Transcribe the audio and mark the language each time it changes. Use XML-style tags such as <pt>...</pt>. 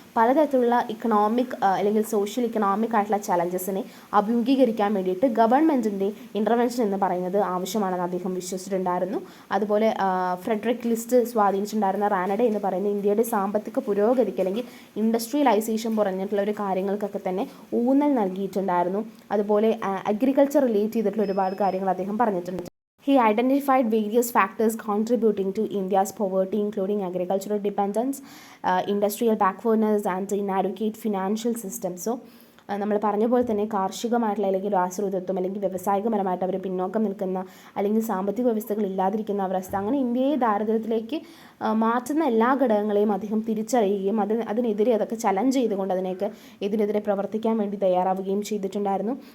<ml>പലതരത്തിലുള്ള ഇക്കണോമിക് അല്ലെങ്കിൽ social economic ആയിട്ടുള്ള ചലഞ്ചസിനെ അഭിമുഖീകരിക്കാൻ വേണ്ടിയിട്ട് ഗവൺമെൻറ്റിൻ്റെ ഇൻ്റർവെൻഷൻ എന്ന് പറയുന്നത് ആവശ്യമാണെന്ന് അദ്ദേഹം വിശ്വസിച്ചിട്ടുണ്ടായിരുന്നു. അതുപോലെ ഫ്രെഡറിക് ലിസ്റ്റ് സ്വാധീനിച്ചിട്ടുണ്ടായിരുന്ന റാനഡെ എന്ന് പറയുന്ന ഇന്ത്യയുടെ സാമ്പത്തിക പുരോഗതിക്ക് അല്ലെങ്കിൽ ഇൻഡസ്ട്രിയലൈസേഷൻ പറഞ്ഞിട്ടുള്ള ഒരു കാര്യങ്ങൾക്കൊക്കെ തന്നെ ഊന്നൽ നൽകിയിട്ടുണ്ടായിരുന്നു. അതുപോലെ അഗ്രികൾച്ചർ റിലേറ്റ് ചെയ്തിട്ടുള്ള ഒരുപാട് കാര്യങ്ങൾ അദ്ദേഹം പറഞ്ഞിട്ടുണ്ട്.</ml> <en>He identified various factors contributing to India's poverty, including agricultural dependence, industrial backwardness, and inadequate financial system.</en> <ml>So, നമ്മൾ പറഞ്ഞ പോലെ തന്നെ കാർഷികമായിട്ടുള്ള അല്ലെങ്കിൽ ആശ്രിതത്വം അല്ലെങ്കിൽ വ്യവസായികപരമായിട്ട് അവർ പിന്നോക്കം നിൽക്കുന്ന അല്ലെങ്കിൽ സാമ്പത്തിക വ്യവസ്ഥകൾ ഇല്ലാതിരിക്കുന്ന അവസ്ഥ, അങ്ങനെ ഇന്ത്യയെ ദാരിദ്ര്യത്തിലേക്ക് മാറ്റുന്ന എല്ലാ ഘടകങ്ങളെയും അദ്ദേഹം തിരിച്ചറിയുകയും അതിനെതിരെ അതൊക്കെ ചലഞ്ച് ചെയ്തുകൊണ്ട് ഇതിനെതിരെ പ്രവർത്തിക്കാൻ വേണ്ടി തയ്യാറാവുകയും ചെയ്തിട്ടുണ്ടായിരുന്നു.</ml>